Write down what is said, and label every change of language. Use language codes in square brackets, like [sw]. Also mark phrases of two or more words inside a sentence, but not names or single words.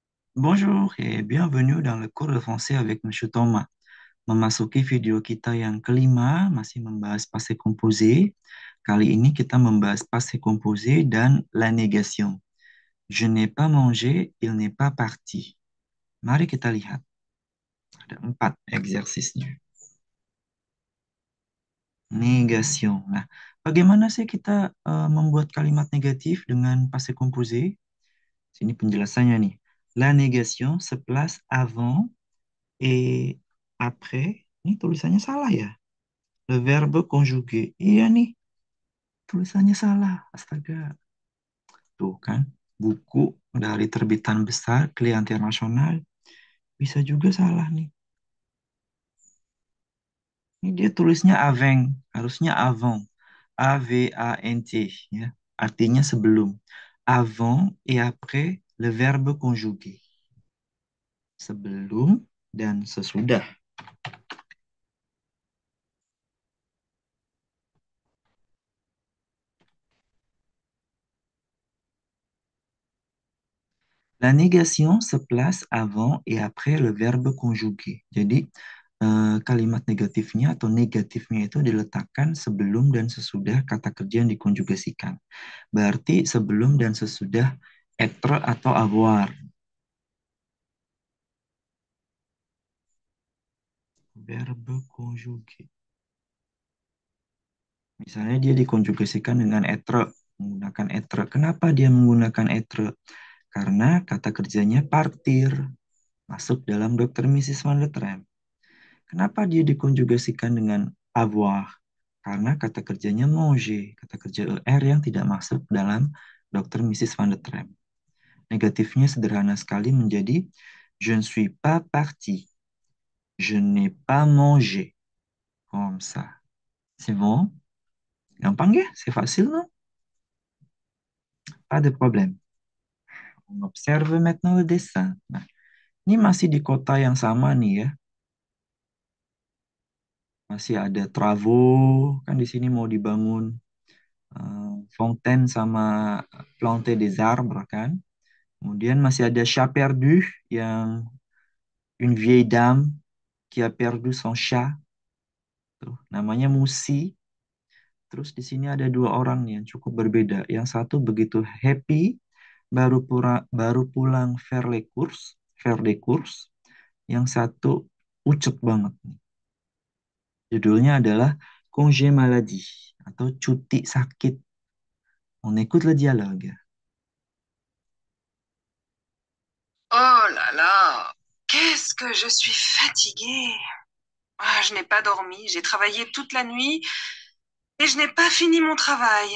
[fr] Bonjour et bienvenue dans le cours de français avec Monsieur Thomas. [id] Memasuki video kita yang kelima, masih membahas [fr] passé composé. [id] Kali ini kita membahas [fr] passé composé [id] dan [fr] la négation. Je n'ai pas mangé, il n'est pas parti. [id] Mari kita lihat. Ada 4 exercisenya. Négation. Nah, bagaimana sih kita membuat kalimat negatif dengan [fr] passé composé? [id] Sini penjelasannya nih. [fr] La négation se place avant et après, [id] ini tulisannya salah ya. [fr] Le verbe conjugué. [id] Iya nih, tulisannya salah. Astaga. Tuh kan, buku dari terbitan besar, klien internasional, bisa juga salah nih. Ini dia tulisnya avant, harusnya avant. A-V-A-N-T, ya. Artinya sebelum. [fr] Avant et après le verbe conjugué. [id] Sebelum dan sesudah. [fr] La négation se place avant et après le verbe conjugué. [id] Jadi, kalimat negatifnya atau negatifnya itu diletakkan sebelum dan sesudah kata kerja yang dikonjugasikan. Berarti sebelum dan sesudah être atau avoir. [fr] Verbe conjugué. [id] Misalnya dia dikonjugasikan dengan être, menggunakan être. Kenapa dia menggunakan être? Karena kata kerjanya partir, masuk dalam dokter Mrs. Van der Tram. Kenapa dia dikonjugasikan dengan avoir? Karena kata kerjanya manger, kata kerja ER yang tidak masuk dalam Dr. [fr] Mrs. Van der Tram. [id] Negatifnya sederhana sekali menjadi [fr] je ne suis pas parti, je n'ai pas mangé. Comme ça. C'est bon? [id] Gampang ya? [fr] C'est facile, non? Pas de problème. On observe maintenant le dessin. [id] Nah, ini masih di kota yang sama nih ya. Masih ada travaux, kan di sini mau dibangun fontaine sama [fr] planter des arbres [id] kan. Kemudian masih ada [fr] chat perdu [id] yang [fr] une vieille dame qui a perdu son chat. [id] Tuh, namanya Musi. Terus di sini ada dua orang nih yang cukup berbeda. Yang satu begitu happy baru pulang [fr] faire les courses. [id] Yang satu ucep banget nih. Judulnya adalah [fr] congé maladie [id] atau cuti sakit. [fr] On écoute le dialogue. Oh là là, qu'est-ce que je suis fatiguée. Ah, je n'ai pas dormi, j'ai travaillé toute la nuit et je n'ai pas fini mon travail.